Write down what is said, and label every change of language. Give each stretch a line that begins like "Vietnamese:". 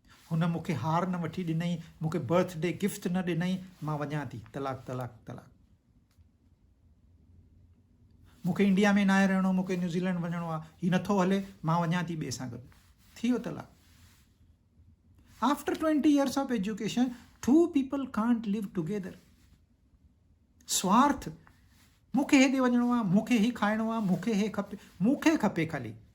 Sindhi: हुन मूंखे हार न वठी ॾिनई, मूंखे बर्थडे गिफ्ट न ॾिनई, मां वञा थी, तलाक तलाक तलाक। मूंखे इंडिया में न आहे रहणो, मूंखे न्यूज़ीलैंड वञिणो आहे, हीअ नथो हले, मां वञा थी ॿिए सां गॾु, थी वियो तलाक।
English: After 20 years of education 2 people can't live together।
Sindhi: स्वार्थ, मूंखे हेॾे वञिणो आहे, मूंखे ही खाइणो आहे, मूंखे हे खपे, मूंखे खपे ख़ाली।